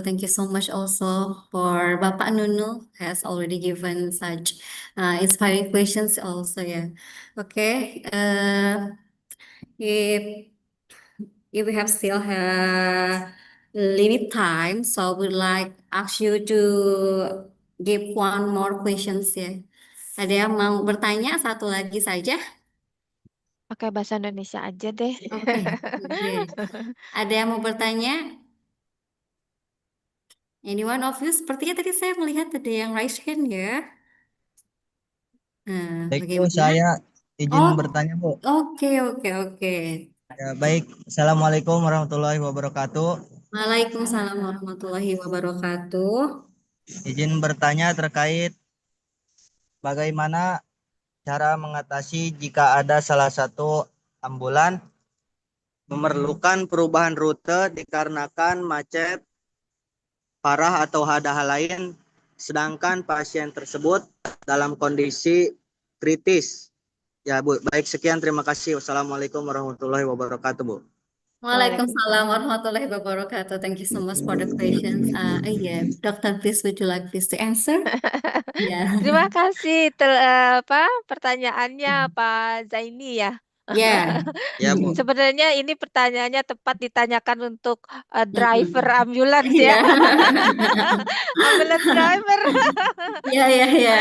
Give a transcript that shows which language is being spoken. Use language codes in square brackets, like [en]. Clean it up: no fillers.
[en] Thank you so much also for Bapak Nunul has already given such inspiring questions also ya. Okay, if we have still have limit time, so we'd like ask you to give one more questions ya. [id] Ada yang mau bertanya satu lagi saja? Pakai bahasa Indonesia aja deh. Oke, oke. Ada yang mau bertanya? [en] Any one of you? [id] Sepertinya tadi saya melihat ada yang raise hand ya. Nah, Baik Bu, bagaimana? saya izin Oh, bertanya Bu. oke, oke, oke. Ya, baik. Assalamualaikum warahmatullahi wabarakatuh. Waalaikumsalam warahmatullahi wabarakatuh. Izin bertanya terkait bagaimana cara mengatasi jika ada salah satu ambulan memerlukan perubahan rute dikarenakan macet parah atau ada hal lain, sedangkan pasien tersebut dalam kondisi kritis. Ya Bu, baik sekian terima kasih. Wassalamualaikum warahmatullahi wabarakatuh Bu. Waalaikumsalam warahmatullahi wabarakatuh. [en] Thank you so much for the questions. Yeah, Doctor, please would you like please to answer? Yeah. [id] Terima kasih pertanyaannya Pak Zaini ya. [en] Yeah. [id] Ya Bu. Sebenarnya ini pertanyaannya tepat ditanyakan untuk driver Mm-mm. ambulans ya. [en] Yeah. [id] Ambulans driver Ya, ya, ya.